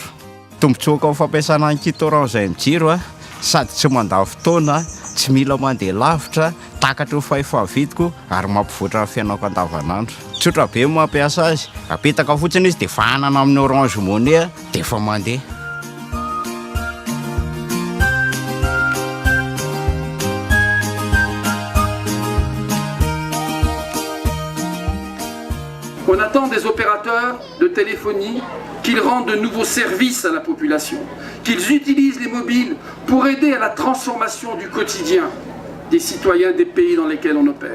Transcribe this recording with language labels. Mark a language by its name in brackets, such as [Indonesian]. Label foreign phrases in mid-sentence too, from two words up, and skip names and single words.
[Malagasy] Tombotsoaka ao fampiasana ny kit orange izay ny jiro sady tsy mandany fotoana, tsy mila mandeha lavitra, takatra ho fahefa-vidiko ary mampivoatra ny fiainako andavanandro. Tsotra be mampiasa azy, apetaka fotsiny izy dia fahanana amin'ny Orange Money dia efa mandeha. [French] On attend des opérateurs de téléphonie qu'ils rendent de nouveaux services à la population, qu'ils utilisent les mobiles pour aider à la transformation du quotidien des citoyens des pays dans lesquels on opère.